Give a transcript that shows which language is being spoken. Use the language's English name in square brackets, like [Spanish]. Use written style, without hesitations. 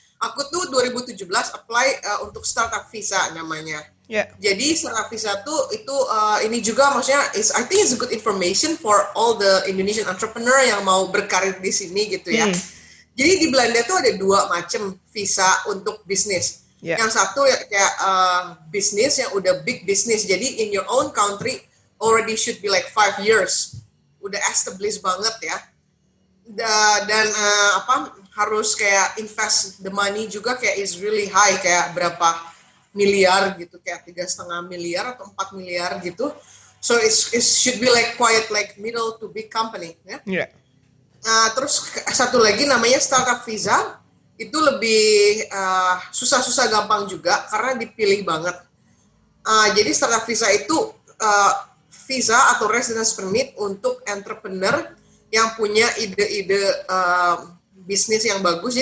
[Indonesian] Aku tuh 2017 apply untuk startup visa namanya. Ya. Jadi startup visa tuh itu ini juga maksudnya [English] I think it's a good information for all the Indonesian entrepreneur [Indonesian] yang mau berkarir di sini gitu ya. Jadi di Belanda tuh ada 2 macam visa untuk bisnis. Ya. Yang satu ya kayak bisnis yang udah [English] big business. [Indonesian] Jadi [English] in your own country already should be like 5 years. [Indonesian] Udah established banget ya. Dan harus kayak [English] invest the money [Indonesian] juga kayak [English] is really high, [Indonesian] kayak berapa miliar gitu, kayak 3,5 miliar atau 4 miliar gitu. [English] So it should be like quite like middle to big company ya. [Indonesian] Ya. Terus satu lagi namanya startup visa, itu lebih susah-susah gampang juga karena dipilih banget. Jadi startup visa itu visa atau residence permit untuk entrepreneur yang punya ide-ide bisnis yang bagus.